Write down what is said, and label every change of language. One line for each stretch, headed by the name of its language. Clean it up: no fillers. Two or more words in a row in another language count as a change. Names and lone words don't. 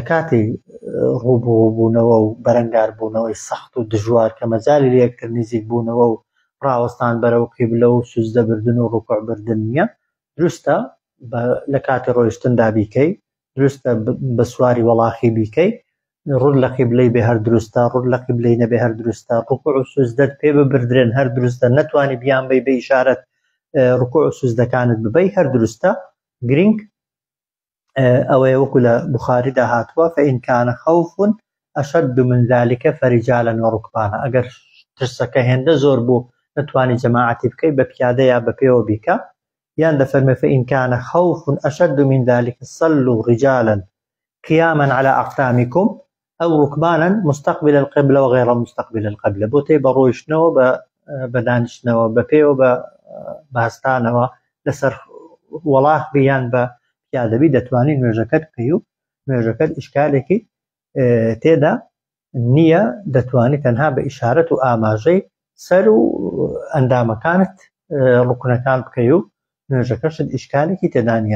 Central Kurdish: کاتی ڕووبوونەوە و بەرەنگار بوونەوەی سەخت و دژوار کە مەجالی لە یەکتر نزیک بوونەوە و ڕاوەستان بەرەو قیبلە و سوزدە بردن و ڕوکوع بردن نییە، دروستە لە کاتی ڕۆیشتندا بیکەی، دروستە بە سواری وەڵاخی بیکەی، ڕوود لە قیبلەی بێ هەر دروستە، ڕوود لە قیبلەی نەبێ هەر دروستە، ڕوکوع و سوزدەت پێ ببردرێن هەر دروستە، نەتوانی بیان بەی بە ئیشارەت ڕوکوع و سوزدەکانت ببەی هەر دروستە. گرنگ ئەوەیە وەکو لە بوخاریدا هاتووە
Arabic: فإن كان خوف أشد من ذلك فرجالا وركبانا،
Central Kurdish: ئەگەر ترسەکە هێندە زۆر بوو نەتوانی جەماعەتی بکەی بە پیادە یا بە پێوە بیکە، یان دەفەرمێ
Arabic: فإن كان خوف أشد من ذلك صلوا رجالا قياما على أقدامكم أو ركبانا مستقبل القبلة وغير مستقبل القبلة،
Central Kurdish: بۆ تێی بە ڕۆیشتنەوە بە دانیشتنەوە بە پێوە بە باستانەوە لەسەر وەڵاخ بیان بە پیادەبی دەتوانی نوێژەکەت بکەی و نوێژەکەت ئیشکالێکی تێدا نییە، دەتوانی تەنها بە ئیشارەت و ئاماژەی سەر و ئەندامەکانت ڕوکنەکان بکەی و نوێژەکەشت ئیشکالێکی تێدا نییە.